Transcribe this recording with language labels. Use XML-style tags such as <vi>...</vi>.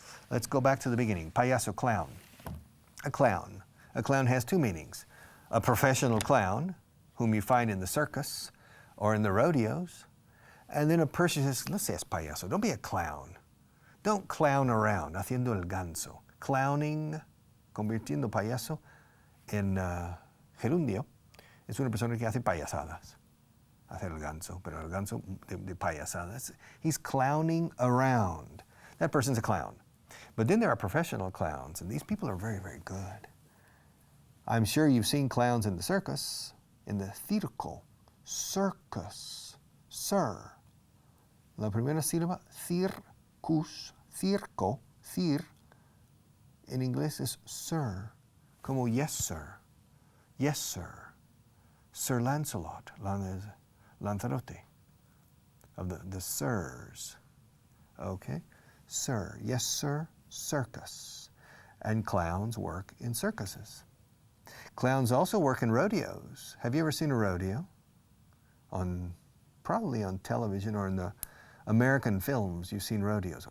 <en>Let's go back to the beginning. Payaso, clown. A clown. A clown has two meanings. A professional clown, whom you find in the circus or in the rodeos, and then a person says,</en> <es>no seas payaso,</es> <en>don't be a clown. Don't clown around,</en> <es>haciendo el ganso. Clowning, convirtiendo payaso en gerundio, es una persona que hace payasadas. Hacer el ganso, pero el ganso de payasadas.</es> <en>He's clowning around. That person's a clown. But then there are professional clowns, and these people are very, very good. I'm sure you've seen clowns in the circus, in the circo, circus, sir.</en> <es>La primera sílaba, circus, circo, cir, en inglés es sir, como</es> <en>yes, sir, yes, sir. Sir Lancelot, Lanzarote, of the sirs, okay? Sir, yes, sir, circus. And clowns work in circuses. Clowns also work in rodeos. Have you ever seen a rodeo? Probably on television or in the American films, you've seen rodeos.</en>